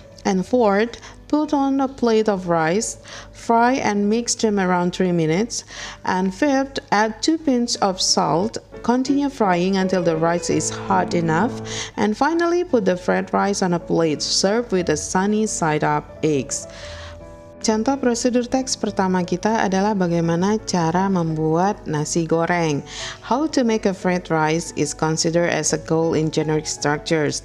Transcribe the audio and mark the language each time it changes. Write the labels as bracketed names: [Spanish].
[English] and fourth, put on a plate of rice, fry and mix them around 3 minutes, and fifth, add 2 pinches of salt, continue frying until the rice is hot enough, and finally put the fried rice on a plate, serve with a sunny side up eggs. [Indonesian] Contoh prosedur teks pertama kita adalah bagaimana cara membuat nasi goreng. [English] How to make a fried rice is considered as a goal in generic structures.